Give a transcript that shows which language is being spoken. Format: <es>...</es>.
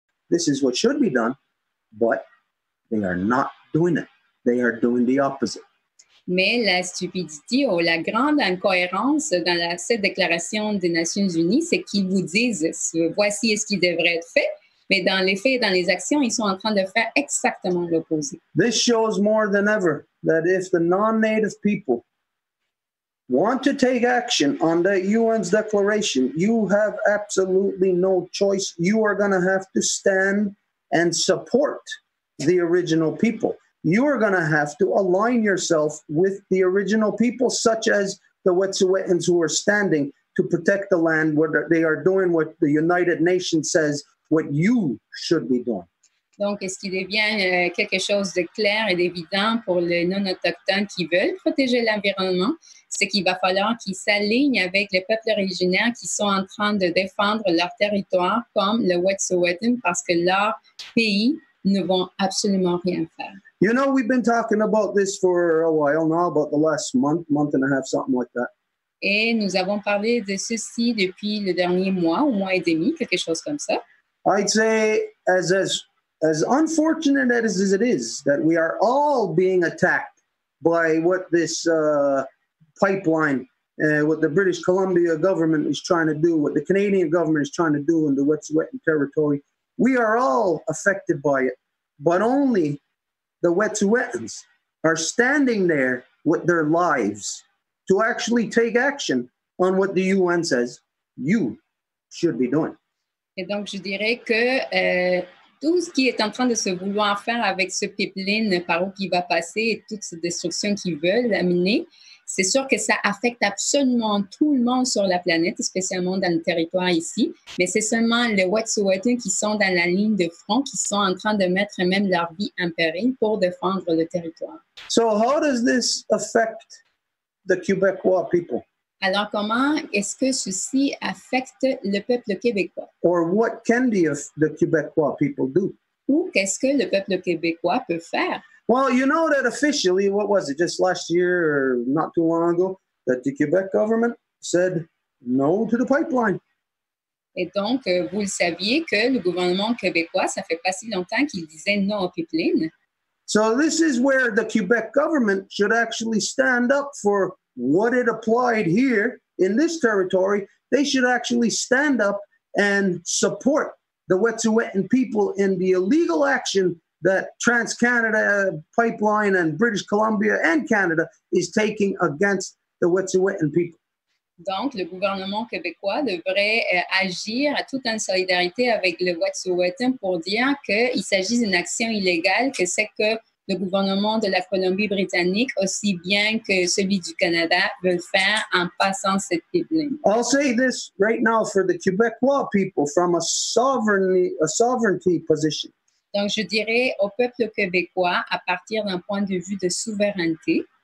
<en>this is what should be done, but they are not doing it. They are doing the opposite.</en> <fr>Mais la stupidité ou la grande incohérence dans cette déclaration des Nations Unies, c'est qu'ils vous disent voici ce qui devrait être fait, mais dans les faits et dans les actions, ils sont en train de faire exactement l'opposé.</fr> <en>This shows more than ever that if the non-native people want to take action on the UN's declaration, you have absolutely no choice. You are going to have to stand and support the original people. You are going to have to align yourself with the original people, such as the Wet'suwet'ens who are standing to protect the land, where they are doing what the United Nations says, what you should be doing.</en> <fr>Donc, ce qui devient quelque chose de clair et d'évident pour les non-autochtones qui veulent protéger l'environnement, c'est qu'il va falloir qu'ils s'alignent avec les peuples originaires qui sont en train de défendre leur territoire, comme le Wet'suwet'en, parce que leur pays ne vont absolument rien faire.</fr> <en>You know, we've been talking about this for a while now, about the last month and a half, something like that.</en> <fr>Et nous avons parlé de ceci depuis le dernier mois, ou mois et demi, quelque chose comme ça.</fr> <en>I'd say, as unfortunate as it is, that we are all being attacked by what this pipeline, what the British Columbia government is trying to do, what the Canadian government is trying to do in the Wet'suwet'en territory. We are all affected by it, but only the Wet'suwet'ens are standing there with their lives to actually take action on what the UN says you should be doing.</en> <fr>Et donc, je dirais que tout ce qui est en train de se vouloir faire avec ce pipeline par où il va passer et toute cette destruction qu'ils veulent amener, c'est sûr que ça affecte absolument tout le monde sur la planète, spécialement dans le territoire ici. Mais c'est seulement les Wet'suwet'en qui sont dans la ligne de front, qui sont en train de mettre même leur vie en péril pour défendre le territoire.</fr> <en>So how does this affect the Quebecois people?</en> <fr>Alors, comment est-ce que ceci affecte le peuple québécois?</fr> <en>Or what can the Quebecois people do?</en> <fr>Ou qu'est-ce que le peuple québécois peut faire?</fr> <en>Well, you know that officially, what was it, just last year or not too long ago, that the Quebec government said no to the pipeline.</en> <fr>Et donc, vous le saviez que le gouvernement québécois, ça fait pas si longtemps qu'il disait non au pipeline.</fr> <en>So this is where the Quebec government should actually stand up for what it applied here in this territory. They should actually stand up and support the Wet'suwet'en people in the illegal action that Trans-Canada Pipeline and British Columbia and Canada is taking against the Wet'suwet'en people.</en> <fr>Donc, le gouvernement québécois devrait agir tout en solidarité avec le Wet'suwet'en pour dire qu'il s'agit d'une action illégale, que c'est que le gouvernement de la Colombie-Britannique, aussi bien que celui du Canada, veut faire en passant cette pipeline.</fr> <en>I'll say this right now for the Quebecois people from a sovereignty position.</en> <fr>Donc, je dirais au peuple québécois, à partir d'un point de vue de souveraineté.</fr>